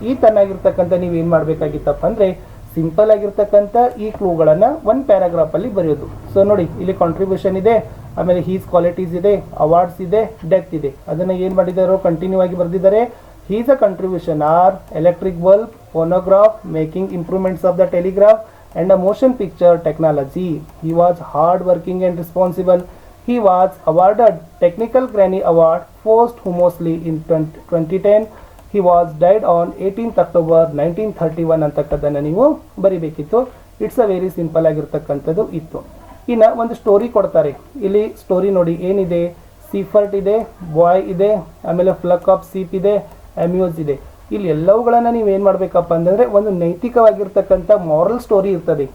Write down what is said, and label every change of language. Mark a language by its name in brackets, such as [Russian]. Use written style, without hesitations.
[Kannada] ಈ ತನ್ನಾಗಿರ್ತಕ್ಕಂಥ ನೀವು ಏನು ಮಾಡಬೇಕಾಗಿತ್ತಪ್ಪ ಅಂದರೆ ಸಿಂಪಲ್ ಆಗಿರ್ತಕ್ಕಂಥ ಈ ಕ್ಲೂಗಳನ್ನು ಒಂದು ಪ್ಯಾರಾಗ್ರಾಫಲ್ಲಿ ಬರೆಯೋದು. ಸೊ ನೋಡಿ, ಇಲ್ಲಿ ಕಾಂಟ್ರಿಬ್ಯೂಷನ್ ಇದೆ, ಆಮೇಲೆ ಹೀಸ್ ಕ್ವಾಲಿಟೀಸ್ ಇದೆ, ಅವಾರ್ಡ್ಸ್ ಇದೆ, ಡೆತ್ ಇದೆ. ಅದನ್ನು ಏನು ಮಾಡಿದಾರೋ ಕಂಟಿನ್ಯೂ ಆಗಿ ಬರೆದಿದ್ದಾರೆ. [English] His uh contribution are electric bulb, phonograph, making improvements of the telegraph and a motion picture technology. He was hard working and responsible. He was awarded Technical Granny Award posthumously in 2010. He was died on 18th October 1931 [Kannada] ಅಂತಕ್ಕದ್ದನ್ನು ನೀವು ಬರಿಬೇಕಿತ್ತು. It's a very simple ಆಗಿರ್ತಕ್ಕಂಥದ್ದು ಇತ್ತು. ಇನ್ನು ಒಂದು story ಕೊಡ್ತಾರೆ. ಇಲ್ಲಿ story ನೋಡಿ ಏನಿದೆ, Seifert ಇದೆ, ಬಾಯ್ ಇದೆ, ಆಮೇಲೆ ಫ್ಲಕ್ ಆಫ್ ಸೀಪ್ ಇದೆ, ಅಮ್ಯೂಸ್ ಇದೆ. ಇಲ್ಲಿ ಎಲ್ಲವುಗಳನ್ನು ನೀವು ಏನು ಮಾಡಬೇಕಪ್ಪ ಅಂತಂದರೆ ಒಂದು ನೈತಿಕವಾಗಿರ್ತಕ್ಕಂಥ ಮಾರಲ್ ಸ್ಟೋರಿ ಇರ್ತದೆ.